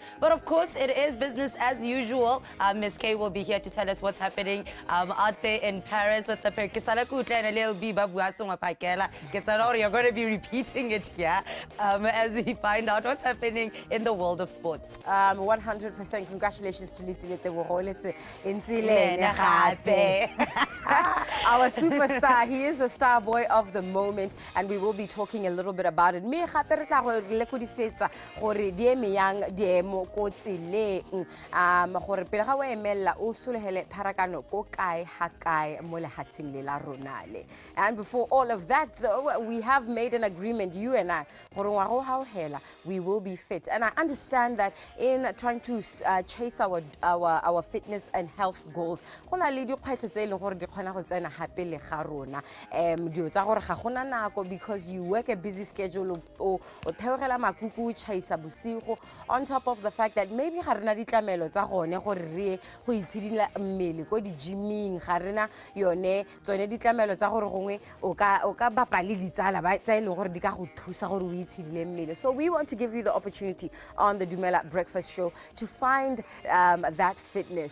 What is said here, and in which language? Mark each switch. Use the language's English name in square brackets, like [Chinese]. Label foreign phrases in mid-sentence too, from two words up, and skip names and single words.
[English] But of course, it is business as usual. Miss K will be here to tell us what's happening out there in Paris with the you're going to be repeating it here as we find out what's happening in the world of sports. 100% congratulations to Litilete Woroletse our superstar. He is the star boy of the moment, and we will be talking a little bit about it. [Tswana] yang diemo ko tseleng gore pele ga o emella o solegele pharakano ko kae ha kae mo lehatsheng le la rona le. [English] And before all of that though, we have made an agreement, you and I, [Tswana] gore ngwaga ha o hela [English] we will be fit. And I understand that in trying to chase our fitness and health goals, [Tswana] go na le dikgwetlho tse e leng gore di kgona go tsena gape le ga rona dio tsa gore ga gona nako [English] because you work a busy schedule [Tswana] o theogela makuku o chaisa bosigo, [English] on top of the fact that maybe [Tswana] ga rena ditlamelo tsa gone gore re go itshidila mmele ko di gymming, ga rena yone tsone ditlamelo tsa gore gongwe o ka bapa le ditsala ba tsa e leng gore di ka go thusa gore o itshidile mmele. [English] So we want to give you the opportunity on the DUMELA Breakfast Show to find that fitness.